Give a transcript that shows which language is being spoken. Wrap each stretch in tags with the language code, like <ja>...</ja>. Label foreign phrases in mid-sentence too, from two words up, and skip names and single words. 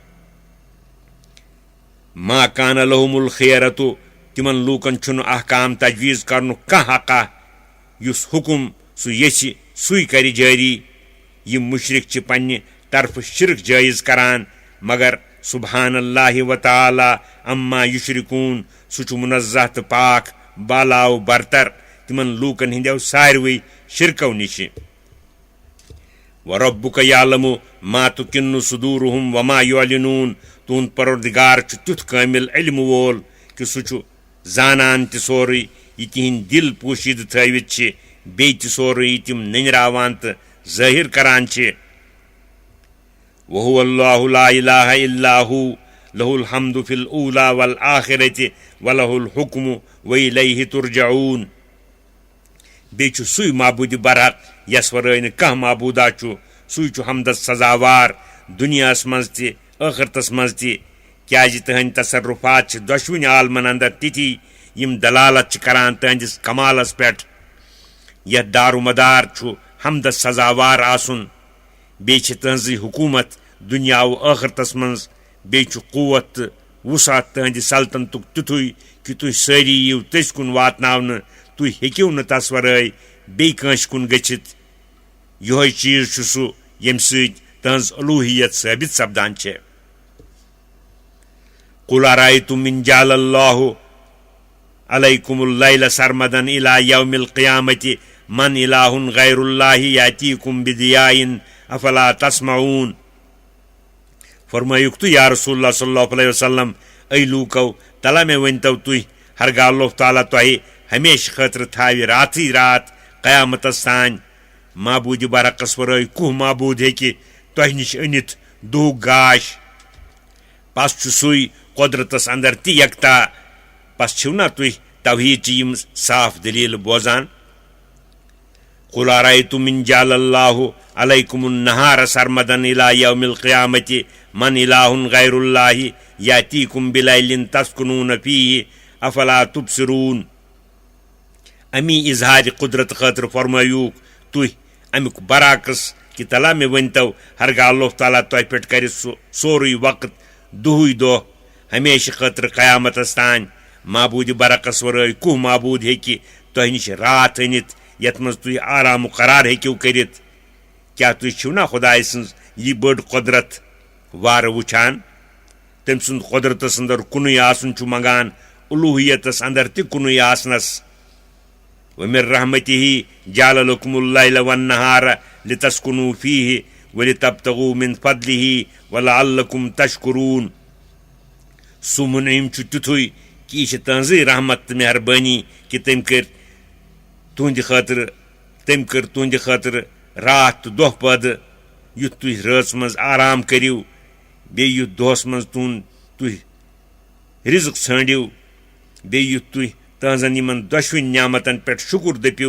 <ar>ما کان لہم الخیرتُ</ar> <ks>تِمن لوٗکن چھُنہٕ احکام تجویٖز کرنُک کانٛہہ حقا یُس حُکم سُہ یژھِ سُے کرِ جٲری یِم مُشرِک چھِ پننہِ طرفہٕ شرک جٲیز کران مگر</ks> <ar>سبحان اللہ وتعالیٰ عما یُشرکوٗن</ar> <ks>سُہ چھُ مُنزہ تہٕ پاک بالاو برتر تِمن لوٗکن ہٕنٛدیو ساروٕے شرکو نِشہِ</ks> <ar>وَرَبُّکَ یعلمُ ما تُکِنُّ صُدوٗرُہُم وما یُعلِنوٗن</ar> <ks>تُہُنٛد پروردگار چھُ تیُتھ کٲمِل علمہٕ وول کہِ سُہ چھُ زانان تہِ سورُے یہِ تِہنٛدۍ دِل پوٗشیٖدٕ تھٲوِتھ چھِ بیٚیہِ تہِ سورُے یہِ تِم نٔنراوان تہٕ ظٲہِر کران چھِ</ks> <ar>وَهُوَ اللّٰهُ لَا إِلَٰهَ إِلَّا هُوَ لَهُ الْحَمْدُ فِي الْأُولَىٰ وَالْآخِرَةِ وَلَهُ الْحُكْمُ وَإِلَيْهِ تُرْجَعُونَ</ar> <ks>بیٚیہِ چھُ سُے معبوٗدِ برحق یس ورٲے نہٕ کانٛہہ معبوٗدا چھُ سُے چھُ حمدس سزاوار دُنیاہس منٛز تہِ ٲخرتس منٛز تہِ کیٛازِ تٕہنٛدۍ تصرفات چھِ دۄشوٕنی عالمن اندر تِتھی یِم دلالت چھِ کران تٕہنٛدِس کمالس پٮ۪ٹھ یتھ دارومدار چھُ حمدس سزاوار آسُن بیٚیہِ چھِ تٕہنٛزٕے حکوٗمت دُنیا و ٲخرتس منٛز بیٚیہِ چھُ قوت تہٕ وُسعت تٕہنٛدِ سلطنتُک تیُتھُے کہِ تُہۍ سٲری یِیِو تٔسۍ کُن واتناونہٕ تُہۍ ہیٚکِو نہٕ تس ورٲے بیٚیہِ کٲنٛسہِ کُن گٔژھِتھ یِہوے چیٖز چھُ سُہ ییٚمہِ سۭتۍ تٕہنٛز الوٗہیت ثٲبت سپدان چھےٚ</ks> <ar>قُلْ أَرَأَيْتُمْ إِن جَعَلَ اللّٰهُ عَلَيْكُمُ اللَّيْلَ سَرْمَدًا إِلَىٰ يَوْمِ الْقِيَامَةِ مَنْ إِلَٰهٌ غَيْرُ اللّٰهِ يَأْتِيكُم بِضِيَاءٍ أَفَلَا تَسْمَعُونَ</ar> <ks>فرمٲیُکھ تُہۍ</ks> <ar>یا رسول اللہ صلی اللہ علیہ وسلم</ar> <ks>اے لوٗکو تلا مےٚ ؤنۍتو تُہۍ ہرگاہ اللہ تعالیٰ تۄہہِ ہمیشہٕ خٲطرٕ تھاوِ راتھٕے رات قیامتس تانۍ معبوٗدِ برعقس ورٲے کُس معبوٗد ہیٚکہِ تۄہہِ نِش أنِتھ دُہُک گاش پس چھُ سُے قۄدرتس اندر تہِ یکتا پس چھِو نا تُہۍ توحیٖدچہِ یِم صاف دٔلیٖلہٕ بوزان</ks> <ar>قُلْ أَرَأَيْتُمْ إِن جَعَلَ اللّٰهُ عَلَيْكُمُ النَّهَارَ سَرْمَدًا إِلَىٰ يَوْمِ الْقِيَامَةِ مَنْ إِلَٰهٌ غَيْرُ اللّٰهِ يَأْتِيكُم بِلَيْلٍ تَسْكُنُونَ فِيهِ أَفَلَا تُبْصِرُونَ</ar> <ks>امی اظہارِ قدرت خٲطرٕ فرمٲیوٗکھ تُہۍ امیُک برعکس کہِ تلا مےٚ ؤنۍتو ہرگاہ اللہ تعالیٰ تۄہہِ پٮ۪ٹھ کرِ سُہ سورُے وقت دُہٕے دۄہ ہمیشہٕ خٲطرٕ قیامتس تانۍ معبوٗدِ برعقس ورٲے کُس معبوٗد ہیٚکہِ تۄہہِ نِش راتھ أنِتھ یتھ منٛز تُہۍ آرام قرار ہیٚکِو کٔرِتھ کیٛاہ تُہۍ چھِو نا خۄداے سٕنٛز یہِ بٔڑ قۄدرت وارٕ وٕچھان تٔمۍ سُنٛد قۄدرتس اندر کُنُے آسُن چھُ منگان الوٗہیتس اندر تہِ کُنُے آسنس</ks> <ar>وَمِن رحمتِهِ جَعَلَ لَكُمُ اللَّيْلَ وَالنَّهَارَ لِتَسْكُنُوا فِيهِ وَلِتَبْتَغُوا مِن فَضْلِهِ وَلَعَلَّكُمْ تَشْكُرُونَ</ar> <ks>سُہ مُنعِم چھُ تیُتھُے کہِ یہِ چھِ تٕہنٛزٕے رحمت تہٕ مہربٲنی کہِ تٔمۍ کٔر تُہنٛدِ خٲطرٕ راتھ تہٕ دۄہ پٲدٕ یُتھ تُہۍ رٲژ منٛز آرام کٔرِو بیٚیہِ یُتھ دۄہس منٛز تُہۍ رِزق ژھٲنٛڈِو بیٚیہِ یُتھ تُہۍ تٕہنٛزن یِمن دۄشوٕنۍ نعمتن پٮ۪ٹھ شُکُر دٔپِو</ks>